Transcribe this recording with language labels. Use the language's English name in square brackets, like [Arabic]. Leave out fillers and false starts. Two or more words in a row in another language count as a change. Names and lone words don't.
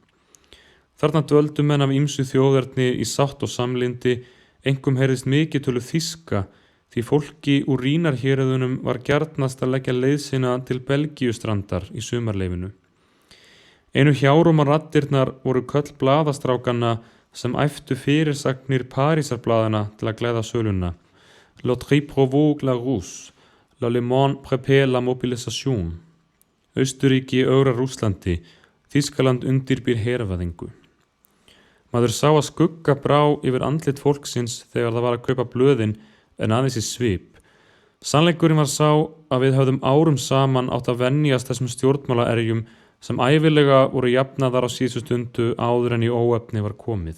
[Icelandic] Þarna dvöldu menn af ýmsu þjóðerni í sátt og samlyndi, einkum heyrðist mikið tölu þýska, því fólki úr Rínarhéruðunum var gjarnast að leggja leið sína til Belgíustrandar í sumarleifinu. Einu hjáróma raddirnar voru köll blaðastrákanna sem æftu fyrirsagnir Parísarblaðana til að glæða söluna. [French] L'autre provoque la rousse, l'Allemand prépare la mobilisation. [Icelandic] Austurríki ögra Rússlandi, Þýskaland undirbýr hervæðingu. Maður sá að skugga brá yfir andlit fólksins þegar það var að kaupa blöðin en aðeins í svip. Sannleikurinn var sá að við höfðum árum saman átt að venjast þessum stjórnmálaerjum sem ævilega voru jafnaðar á síðustu stundu áður en í óefni var komið.